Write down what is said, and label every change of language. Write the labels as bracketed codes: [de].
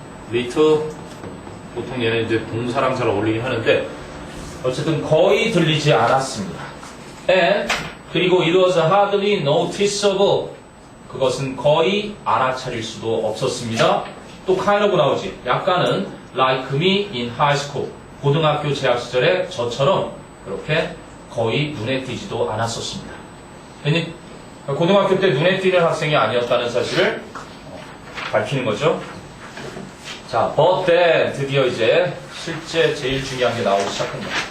[en] little [ko] 보통 얘는 이제 동사랑 잘 어울리긴 하는데 어쨌든 거의 들리지 않았습니다. [en] And [ko] 그리고 [en] it was hardly noticeable. [ko] 그것은 거의 알아차릴 수도 없었습니다. 또 [en] kind of [ko] 나오지. 약간은 [en] like me in high school. [ko] 고등학교 재학 시절에 저처럼 그렇게 거의 눈에 띄지도 않았었습니다. 괜히 고등학교 때 눈에 띄는 학생이 아니었다는 사실을 밝히는 거죠. 자, [en] but then [ko] 드디어 이제 실제 제일 중요한 게 나오기 시작합니다.